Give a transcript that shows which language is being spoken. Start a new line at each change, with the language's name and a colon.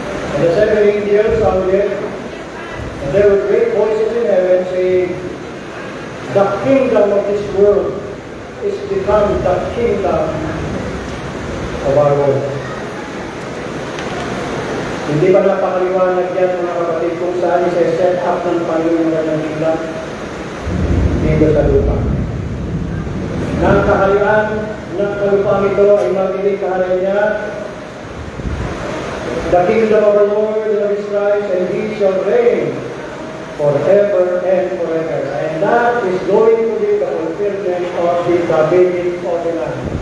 English: And the seven angels sounded, and there were great voices in heaven saying, the kingdom of this world is become the kingdom of our Lord.
Filipino: Hindi ba napakaliwanag yan mga kapatid kung saan isa-set up ng Panginoon ng kingdom? Dito sa lupa. Nang kaharian ng kalupang ito ay magiging kaharian niya,
English: the kingdom of the Lord and of His Christ, and He shall reign forever and forever. And that is going to be the fulfillment of the Davidic covenant.